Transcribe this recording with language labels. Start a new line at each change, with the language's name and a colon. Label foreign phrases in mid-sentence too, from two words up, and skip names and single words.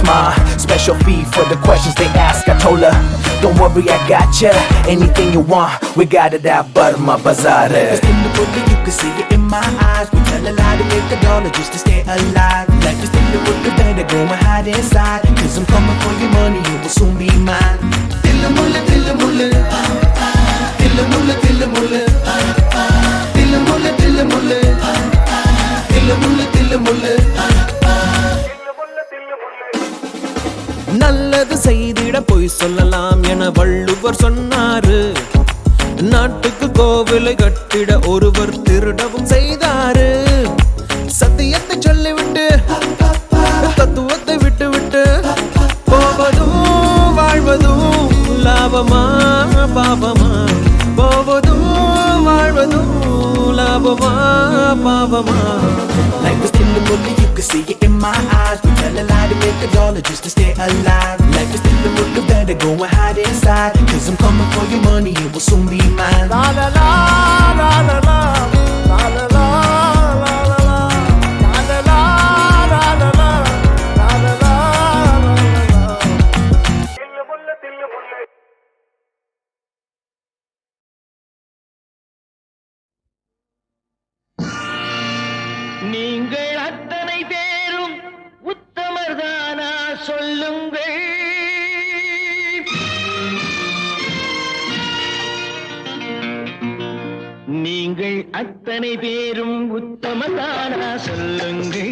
English: My special fee for the questions they ask. I told her, don't worry, I got ya. Anything you want, we got it out, but my bazaar. It's in the movie, you can see it in my eyes. We tell a lie to make a dollar just to stay alive. Life is in the movie, better go and hide inside. Cause I'm coming for your money, you will soon be mine. Dilla mulla, dilla mulla. Dilla mulla, dilla mulla. Dilla mulla, dilla mulla. Dilla mulla, dilla mulla.
Tamil: நல்லது செய்திட போய் சொல்லலாம் என வள்ளுவர் சொன்னாரு. நாட்டுக்கு கோவிலை கட்டிட ஒருவர் திருடவும் செய்தாரு. சத்தியத்தை சொல்லிவிட்டு தத்துவத்தை விட்டு விட்டு போவதும் வாழ்வதும் லாபமா பாவமா, போவதும் வாழ்வதும் லாபமா பாவமா.
English: Life is in the movie, you can see it in my eyes. We tell a lie to make a dollar just to stay alive. Life is in the movie, better go and hide inside. Cause I'm coming for your money, it will soon be mine. La la la, la la la, la la la, la la la, la la la, la la la, la la la, la la la. Tillu mulla, tillu mulla.
Tamil: நீங்கள் அத்தனை பேரும் உத்தமர்தானா சொல்லுங்கள். நீங்கள் அத்தனை பேரும் உத்தமர்தானா சொல்லுங்கள்.